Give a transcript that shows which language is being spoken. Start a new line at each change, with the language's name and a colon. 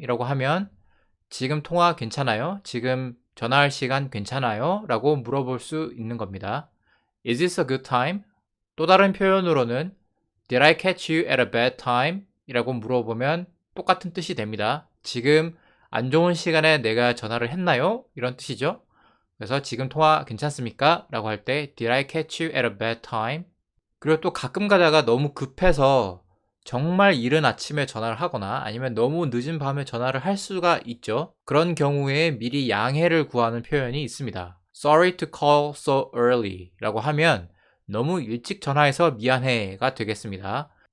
Korean: 이라고 하면 지금 통화 괜찮아요? 지금 전화할 시간 괜찮아요? 라고 물어볼 수 있는 겁니다.
English: Is this a good time?
Korean: 또 다른 표현으로는
English: Did I catch you at a bad time?
Korean: 이라고 물어보면 똑같은 뜻이 됩니다. 지금 안 좋은 시간에 내가 전화를 했나요? 이런 뜻이죠. 그래서 지금 통화 괜찮습니까? 라고 할 때
English: Did I catch you at a bad time?
Korean: 그리고 또 가끔 가다가 너무 급해서 정말 이른 아침에 전화를 하거나 아니면 너무 늦은 밤에 전화를 할 수가 있죠. 그런 경우에 미리 양해를 구하는 표현이 있습니다.
English: Sorry to call so early
Korean: 라고 하면 너무 일찍 전화해서 미안해가 되겠습니다.